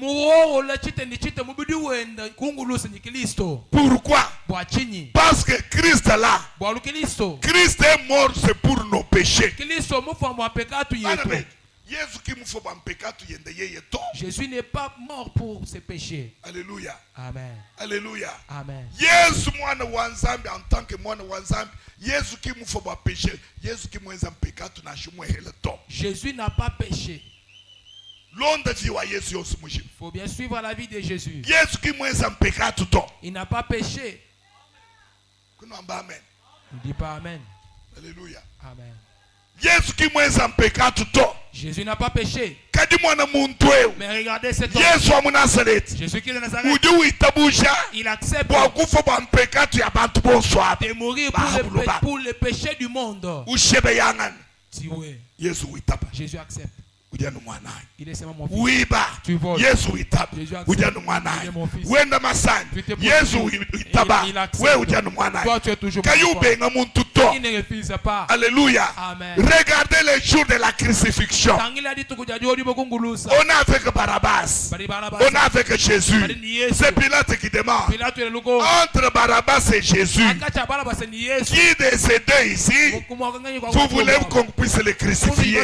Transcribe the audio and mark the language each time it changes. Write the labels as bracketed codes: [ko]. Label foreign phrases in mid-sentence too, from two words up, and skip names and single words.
[fr] Pourquoi? Parce que Christ là, Christ est mort, c'est pour nos péchés. Jésus n'est pas mort pour ses péchés. Alléluia. Amen. Alléluia. Amen. [lua] Yesu mwana wa Nzambe [fr] en tant que [lua] mwana wa Nzambe, Yesu ki mufa ba péché, Yesu ki mwenza mpekatu na shumwe hele to. [fr] Jésus n'a pas péché. [lua] Londa vi wa Yesu yosu mushim. [fr] Faut bien suivre la vie de Jésus. [lua] Yesu ki mwenza mpekatu to. [fr] Il n'a pas péché. [lua] Kuno amba amen. [fr] Ne dis pas amen. Alléluia. Amen. [lua] Yesu ki mwenza mpekatu to. [fr] Jésus n'a pas péché. Mais regardez cet homme. Jésus qui est de Nazareth. Il accepte de mourir pour le péché du monde. Jésus accepte. Il est seulement mon fils. [lua] Wiba. [fr] Tu voles. [lua] Yesu itaba. Ujanu mwana. Wenda masani. Yesu itaba. We ujanu mwana. [fr] Toi tu es toujours [lua] Kayube nga muntu to. [fr] Il ne refuse pas. Alléluia. Amen. Regardez les jours de la crucifixion. On a avec Barabbas. On a avec Jésus. C'est Pilate qui demande. Entre Barabbas et Jésus. Qui de ces deux ici vous voulez qu'on puisse le crucifier?